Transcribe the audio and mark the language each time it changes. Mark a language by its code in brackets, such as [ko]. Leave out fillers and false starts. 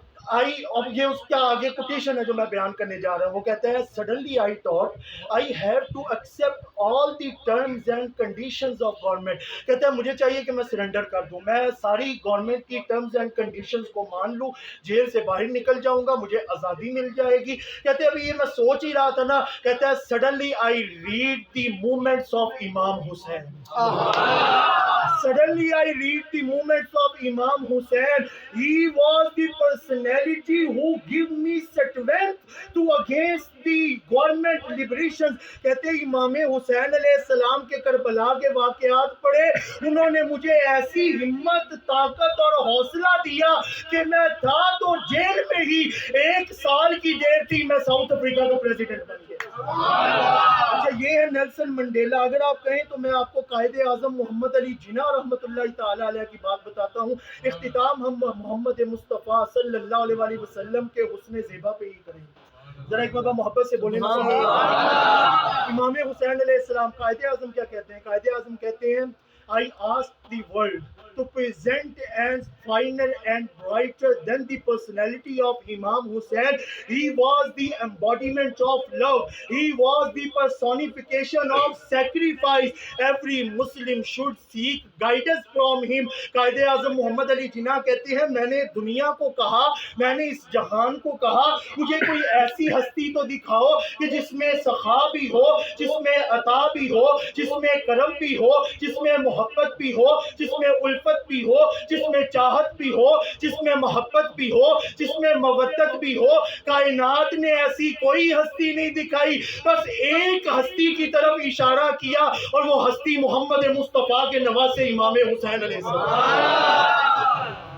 [ur] اب یہ اس کا آگے کوٹیشن ہے جو میں بیان کرنے جا رہا ہوں، وہ کہتا ہے [en] suddenly I thought I have to accept all the terms and conditions of government, [ur] کہتا ہے مجھے چاہیے کہ میں سرنڈر کر دوں، میں ساری گورنمنٹ کی ٹرمز اینڈ کنڈیشنز کو مان لوں، جیل سے باہر نکل جاؤں گا، مجھے آزادی مل جائے گی۔ کہتے ہیں ابھی یہ میں سوچ ہی رہا تھا نا، کہتا ہے [en] Suddenly I read the movements of Imam Hussain, suddenly I read the movements of Imam Hussain. He was the personality who gave me strength to against the government liberations. [ur] کہتے ہیں امام حسین علیہ السلام کے کربلا کے واقعات پڑھے، انہوں نے مجھے ایسی ہمت، طاقت اور حوصلہ دیا کہ میں تھا تو جیل میں ہی، 1 سال کی دیر تھی میں ساؤتھ افریقہ کا پریزیڈنٹ بن گیا۔ اچھا، یہ ہے نیلسن منڈیلا۔ اگر آپ کہیں تو میں آپ کو قائد اعظم محمد علی جناح رحمۃ اللہ تعالی علیہ کی بات بتاتا ہوں۔ اختتام ہم محمد مصطفیٰ صلی اللہ علیہ وسلم کے حسن زیبا پہ ہی کریں گے، ذرا ایک بار محبت سے بولیں۔ امام حسین علیہ السلام، قائد اعظم کیا کہتے ہیں؟ قائد اعظم کہتے ہیں [en] I asked the world to present as finer and brighter than the personality of Imam Hussain. He was the embodiment of love. He was the personification of sacrifice. Every Muslim should seek guidance from him. [ur] Quaid Azam محمد علی جناح کہتے ہیں میں نے دنیا کو کہا، میں نے اس جہان کو کہا، مجھے کوئی ایسی ہستی تو دکھاؤ کہ جس میں سخا بھی ہو، جس میں عطا بھی ہو، جس میں کرم بھی ہو، جس میں محبت بھی ہو، جس میں الفت بھی ہو، جس میں چاہت بھی ہو، جس میں محبت بھی ہو، جس میں مودت بھی ہو۔ کائنات نے ایسی کوئی ہستی نہیں دکھائی، بس ایک ہستی کی طرف اشارہ کیا اور وہ ہستی محمد مصطفیٰ کے نواسے امام حسین علیہ السلام۔